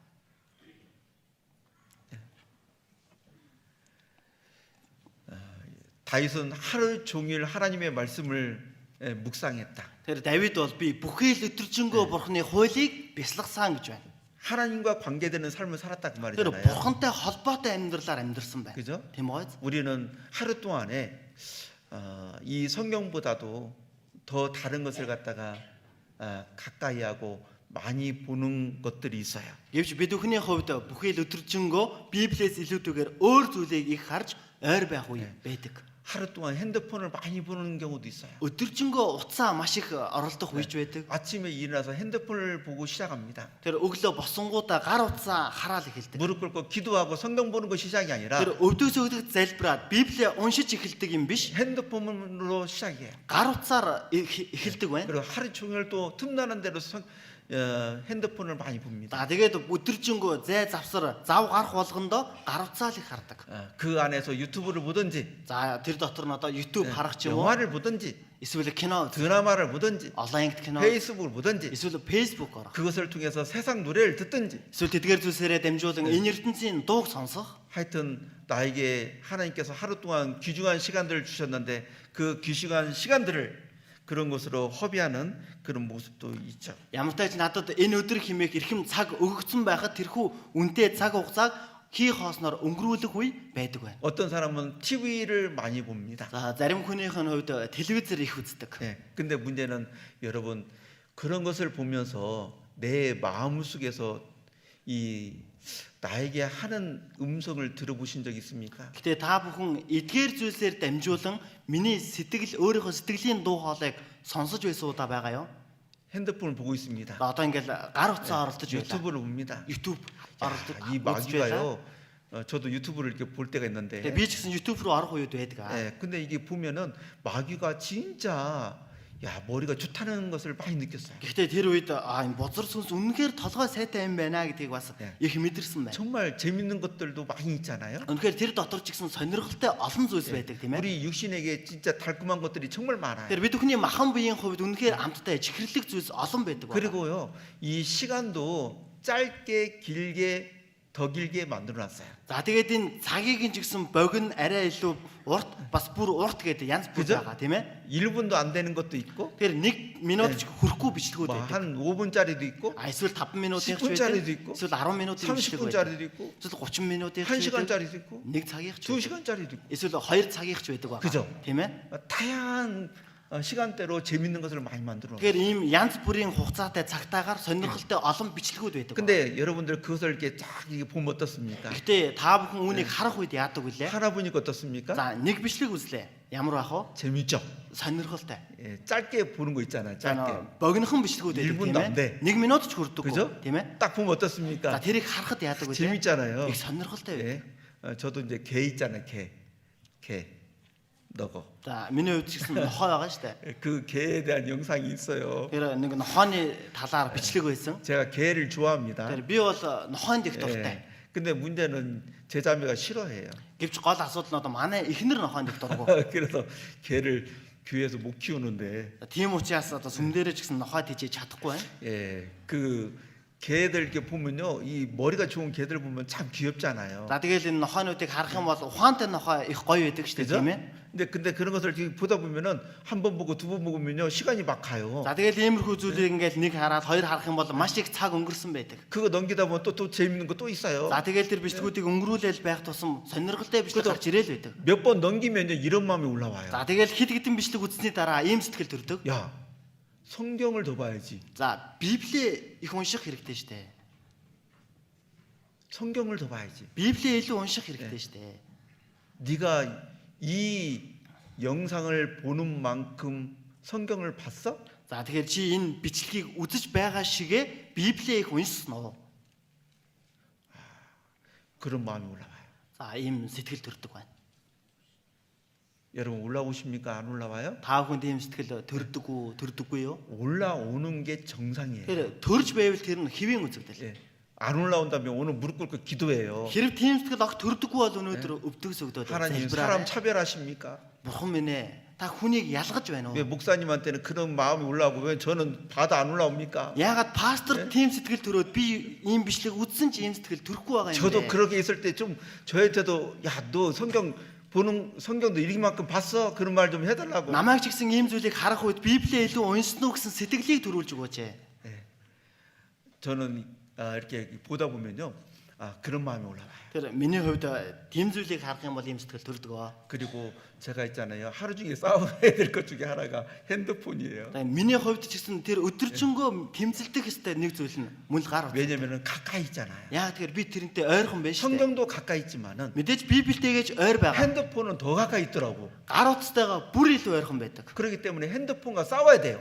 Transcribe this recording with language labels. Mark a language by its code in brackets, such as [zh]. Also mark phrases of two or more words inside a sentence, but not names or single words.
[ko] 다윗은 하루 종일 하나님의 말씀을 묵상했다. [mn] Тэр Давид бол би бүхэл өдөржингөө бурхны хуулийг бясалгасан гэж байна. [ko] 하나님과 관계되는 삶을 살았다 그 [mn] Тэр [ko] 말이잖아요. [mn] бурхантай холбоотой амьдралаар амьдарсан байна. [ko] 그죠? [mn] Тийм үү? [ko] 우리는 하루 동안에 이 성경보다도 더 다른 것을 갖다가 가까이 하고 많이 보는 것들이 있어요. [mn] Гэвч бид бүхний хувьд бүхэл өдөржингөө Библиэс илүүтэйгээр өөр зүйлийг их харж ойр байх үе байдаг. [ko] 하루 동안 핸드폰을 많이 보는 경우도 있어요. [mn] Өдөржингөө утсаа маш их оролдох үеж байдаг. [ko] 아침에 일어나서 핸드폰을 보고 시작합니다. [mn] Тэр өглөө босонгуудаа гар утсаа хараад эхэлдэг. [ko] 무릎 꿇고 기도하고 성경 보는 거 시작이 아니라 [mn] Тэр өвдөөс өвдөгт залбираад Библийг уншиж эхэлдэг юм биш. [ko] 핸드폰으로 시작해요. [mn] Гар утсаар эхэлдэг байна. [ko] 그리고 하루 종일 또 틈나는 대로 핸드폰을 많이 봅니다. [mn] За тэгээд өдөржингөө зай завсар зав гарах болгондоо гар утсаа л их хардаг. [ko] 그 안에서 유튜브를 보든지, [mn] За тэр дотор нь одоо YouTube харах ч юм уу, [ko] 영화를 보든지, [mn] эсвэл кино, [ko] 드라마를 보든지, [mn] онлайн кино, [ko] 페이스북을 보든지, [mn] эсвэл Facebook орох. [ko] 그것을 통해서 세상 노래를 듣든지, [mn] Эсвэл тэдгээр зүйлсээрээ дамжуулан энэ ертөнцийн дууг сонсох. [ko] 하여튼 나에게 하나님께서 하루 동안 귀중한 시간들을 주셨는데 그 귀중한 시간들을 그런 것으로 허비하는 그런 모습도 있죠. [mn] Ямар ч тач надад энэ өдөр хэмээх эрхэм цаг өгөгдсөн байхад тэрхүү үнэтэй цаг хугацааг хий хоосноор өнгөрүүлэх үе байдаг байна. [ko] 어떤 사람은 TV를 많이 봅니다. [mn] За зарим хүнийх нь хувьд телевизээр их үздэг. [ko] 네, 근데 문제는 여러분 그런 것을 보면서 내 마음 속에서 이 나에게 하는 음성을 들어보신 적 있습니까? [mn] Гэтэ та бүхэн эдгээр зүйлсээр дамжуулан миний сэтгэл өөрийнхөө сэтгэлийн дуу хоолойг сонсож байсан удаа байгаа юу? [ko] 핸드폰을 보고 있습니다. [mn] За одоо ингээл гар утсаа оролдож байлаа. [ko] 유튜브를 봅니다. [mn] YouTube [ko] 야, [mn] оролдож [ko] 이 [mn] үзэж байлаа. [ko] 마귀가요. 저도 유튜브를 이렇게 볼 때가 있는데, [mn] Тэгээ би ч гэсэн YouTube руу орох үед байдаг. [ko] 근데 이게 보면은 마귀가 진짜 머리가 좋다는 것을 많이 느꼈어요. [mn] Гэхдээ тэр үед энэ бузар сүнс үнэхээр толгой сайтай юм байна гэдгийг бас их мэдэрсэн байна. [ko] 정말 재밌는 것들도 많이 있잖아요. [mn] Үнэхээр тэр дотор ч гэсэн сонирхолтой олон зүйлс байдаг тийм ээ. [ko] 우리 육신에게 진짜 달콤한 것들이 정말 많아요. [mn] Тэр бид бүхний махан биеийн хувьд үнэхээр амттай чихэрлэг зүйлс олон байдаг байна. [ko] 그리고요, 이 시간도 짧게 길게 더 길게 만들어 놨어요. [mn] За тэгээд энэ цагийг нь ч гэсэн богино арай илүү урт бас бүр урт гэдэг янз бүр [ko] 그죠? [mn] байгаа тийм ээ. [ko] 1분도 안 되는 것도 있고 [mn] Тэгэхээр 1 минут ч хүрэхгүй бичлэгүүд байдаг. [ko] 한 5분짜리도 있고 [mn] Эсвэл 5 минутын [ko] 10 분짜리도 [mn] ч [ko] 있고 [mn] байдаг. Эсвэл 10 минутын бичлэг байдаг. [ko] 30분짜리도 있고 [mn] Эсвэл 30 минутын [ko] 1 시간짜리도 있고 [mn] 1 цагийн ч 2 байдаг. [ko] 시간짜리도 있고 [mn] Эсвэл 2 цагийн ч байдаг байгаа. [ko] 그죠? [mn] Тийм ээ. [ko] 다양한 시간대로 재밌는 것을 많이 만들어 놨어요. [mn] Тэгэхээр ийм янз бүрийн хугацаатай цагтаагаар сонирхолтой олон бичлэгүүд байдаг. [ko] 근데 여러분들 그것을 이렇게 쫙 이게 보면 어떻습니까? [mn] Гэхдээ та бүхэн үүнийг харах үед яадаг вүлээ? [ko] 하나 보니까 어떻습니까? [mn] За нэг бичлэг үзлээ. Ямар байх вэ? [ko] 재밌죠? [mn] Сонирхолтой. [ko] 예, 짧게 보는 거 있잖아요. [mn] За [ko] 짧게. [mn] богинохон бичлэгүүд байдаг [ko] 일분도 [mn] тийм [ko] 안 돼. [mn] ээ. 1 минут ч хүрдэггүй [ko] 그죠? [mn] тийм ээ. [ko] 딱 보면 [mn] За [ko] 어떻습니까? [mn] тэрийг харахад яадаг вүлээ? [ko] 재밌잖아요. [mn] Их сонирхолтой байдаг. [ko] 예. 저도 이제 개 있잖아요. 개. 너거. [mn] За миний хувьд ч гэсэн нохой байгаа шүү дээ. [ko] 그 개에 대한 영상이 있어요. [mn] Тэр нэг нохооны талаар бичлэг байсан. [ko] 제가 개를 좋아합니다. [mn] Тэр би бол нохоонд их дуртай. [ko] 예. 근데 문제는 제 자매가 싫어해요. [mn] Гэвч гол асуудал нь одоо манай эхнэр нохоонд их дургу. [ko] 그래서 개를 교회에서 못 키우는데 [mn] Тийм учраас одоо сүмдэрэж гэсэн нохой тийж чадахгүй байна. [ko] 예. 그 개들 이렇게 보면요. 이 머리가 좋은 개들 보면 참 귀엽잖아요. [mn] За тэгэл энэ нохоонуудыг харах юм бол ухаантай нохой их гоё байдаг шүү дээ [ko] 그죠? [mn] тийм ээ. [ko] 근데 그런 것을 이렇게 보다 보면은 한 번 보고 두 번 보면요. 시간이 막 가요. [mn] За тэгэл иймэрхүү зүйлийг ингээл нэг хараад хоёр харах юм бол маш их цаг өнгөрсөн байдаг. [ko] 그거 넘기다 보면 또 재밌는 거 또 있어요. [mn] За тэгэл тэр бичлгүүдийг өнгөрүүлэл байх тусам сонирхолтой бичлэг гарч ирээл байдаг. [ko] 몇 번 넘기면요. 이런 마음이 올라와요. [mn] За тэгэл хэд хэдэн бичлэг үзсний дараа ийм сэтгэл төрдөг. [ko] 야, 성경을 더 봐야지. [mn] За Библийг их унших хэрэгтэй шүү дээ. [ko] 성경을 더 봐야지. [mn] Библийг илүү унших хэрэгтэй шүү дээ. [ko] 네가 이 영상을 보는 만큼 성경을 봤어? [mn] За тэгэхээр чи энэ бичлэгийг үзэж байгаа шигэ Библийг их уншсан уу? [ko] 그런 마음이 올라와요. [mn] За ийм сэтгэл төрдөг байна. [ko] 여러분 올라오십니까? 안 올라와요? [mn] Та бүхэнд ийм сэтгэл төрдөггүй юу? [ko] 올라오는 게 정상이에요. [mn] Тэр төрж байвал тэр нь хэвийн үзэгдэл. [ko] 예. 안 올라온다면 오늘 무릎 꿇고 기도해요. [mn] Хэрэг тийм сэтгэл огт төрдөггүй бол өнөөдөр өвдөгс өгдөөд [ko] 하나님 사람 차별하십니까? [mn] Бурхан минь ээ. Та хүнийг ялгаж байна [ko] 왜 [mn] уу? [ko] 목사님한테는 그런 마음이 올라오고 왜 저는 봐도 안 올라옵니까? [mn] Яагаад пастор тийм сэтгэл төрөөд би ийм бичлэг үзсэн ч ийм сэтгэл төрөхгүй байгаа юм [ko] 저도 [mn] бэ? [ko] 그렇게 있을 때 좀 저한테도 야 너 성경 보는 성경도 이만큼 봤어? 그런 말 좀 해달라고. [mn] Намайг ч гэсэн ийм зүйлийг харах үед Библийг илүү уншсан уу гэсэн сэтгэлийг төрүүлж өгөөч. [ko] 예. 저는 이렇게 보다 보면요, 그런 마음이 올라와요. [mn] Тэр миний хувьд тийм зүйлийг харах юм бол ийм сэтгэл төрдөг. [ko] 그리고 제가 있잖아요, 하루 중에 싸워야 될 것 중에 하나가 핸드폰이에요. [mn] Тэгээ миний хувьд ч гэсэн тэр өдөржингөө тэмцэлдэх хэвээр нэг зүйл нь мөн л гар утсан. [ko] 왜냐면은 가까이 있잖아요. [mn] Яа тэгэхээр би тэрнтэй ойрхон байна шүү дээ. [ko] 성경도 가까이 있지만은 [mn] Мэдээж Библитэйгэж ойр байгаа. [ko] 핸드폰은 더 가까이 있더라고. [mn] Гар утастайгаа бүр илүү ойрхон байдаг. [ko] 그렇기 때문에 핸드폰과 싸워야 돼요.